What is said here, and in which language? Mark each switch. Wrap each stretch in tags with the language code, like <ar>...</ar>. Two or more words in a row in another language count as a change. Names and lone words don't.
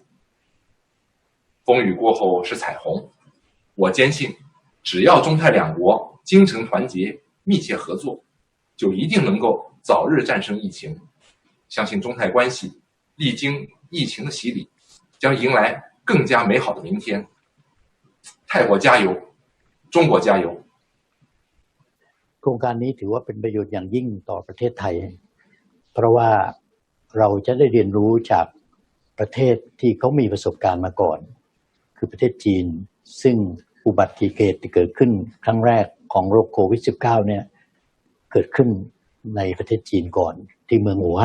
<zh>风雨过后是彩虹，我坚信，只要中泰两国精诚团结、密切合作，就一定能够早日战胜疫情。相信中泰关系历经疫情的洗礼，将迎来更加美好的明天。泰国加油，中国加油！</zh> <th>โครงการนี้ถือว่าเป็นประโยชน์อย่างยิ่งต่อประเทศไทยเพราะว่าเราจะได้เรียนรู้จากประเทศที่เขามีประสบการณ์มาก่อนคือประเทศจีนซึ่ง อุบัติเหตุที่เกิดขึ้นครั้งแรกของโรคโควิด -19 เนี่ยเกิดขึ้นในประเทศจีนก่อนที่เมืองอู่</th>